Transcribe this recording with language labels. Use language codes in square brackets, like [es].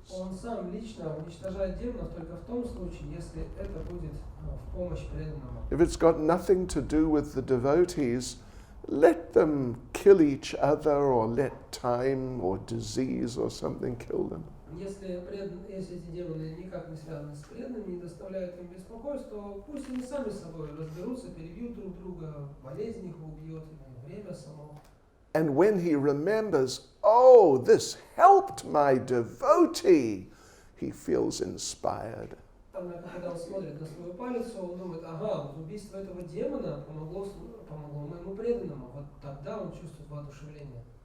[ru] Он сам лично уничтожает демонов только в том случае, если это будет в помощь преданному. [en] If it's got nothing to do with the devotees, let them kill each other, or let time or disease or something kill them. [ru] Если эти демоны никак не связаны с преданными, не доставляют им беспокойства, то пусть они сами с собой разберутся, перебьют друг друга, болезнь их убьет, время само. [en] And when he remembers, oh, this helped my devotee, he feels inspired. [ru] Когда он смотрит на свою палицу, он думает, ага, вот убийство этого демона помогло моему преданному. Вот тогда он чувствует воодушевление.